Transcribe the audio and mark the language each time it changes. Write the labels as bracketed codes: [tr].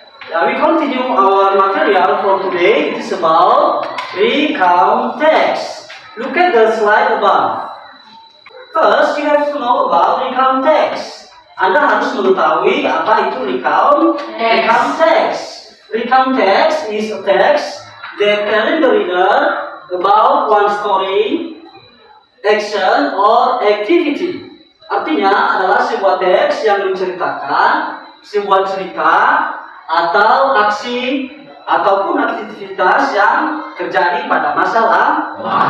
[en] We continue our material for today. It is about recount text. Look at the slide above. First, you have to know about recount text. [id] Anda harus mengetahui apa itu recount text. [en] Recount text is a text that telling the reader about one story, action, or activity. [id] Artinya adalah sebuah teks yang menceritakan sebuah cerita atau aksi ataupun aktivitas yang terjadi pada masa lalu.